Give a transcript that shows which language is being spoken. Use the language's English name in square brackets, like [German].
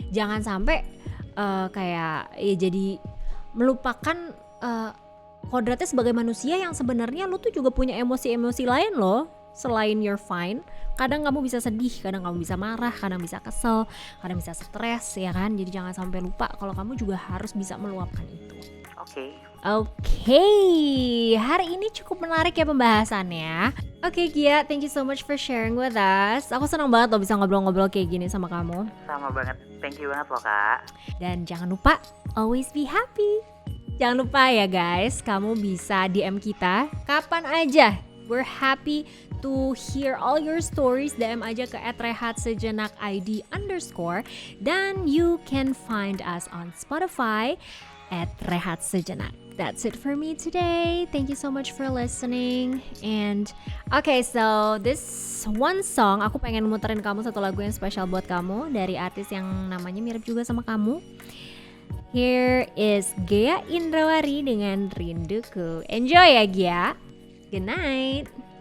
[Indonesian] Jangan sampai kayak ya jadi melupakan kodratnya sebagai manusia yang sebenarnya lu tuh juga punya emosi-emosi lain loh selain [English] you're fine. [Indonesian] Kadang kamu bisa sedih, kadang kamu bisa marah, kadang bisa kesel, kadang bisa stres ya kan. Jadi jangan sampai lupa kalau kamu juga harus bisa meluapkan itu. Oke, hari ini cukup menarik ya pembahasannya. [English] Oke Gia, thank you so much for sharing with us. [Indonesian] Aku senang banget loh bisa ngobrol-ngobrol kayak gini sama kamu. Sama banget, [English] thank you [Indonesian] banget loh Kak. Dan jangan lupa, [English] always be happy. [Indonesian] Jangan lupa ya guys, kamu bisa DM kita kapan aja. [English] We're happy to hear all your stories. [Indonesian] DM aja ke [English] @rehatsejenak_id_. Dan you can find us on Spotify @rehatsejenak. That's it for me today. Thank you so much for listening. And okay, so this one song, [Indonesian] aku pengen muterin kamu satu lagu yang spesial buat kamu dari artis yang namanya mirip juga sama kamu. [English] Here is Gia Indrawari dengan Rinduku. Enjoy ya Gia. Good night.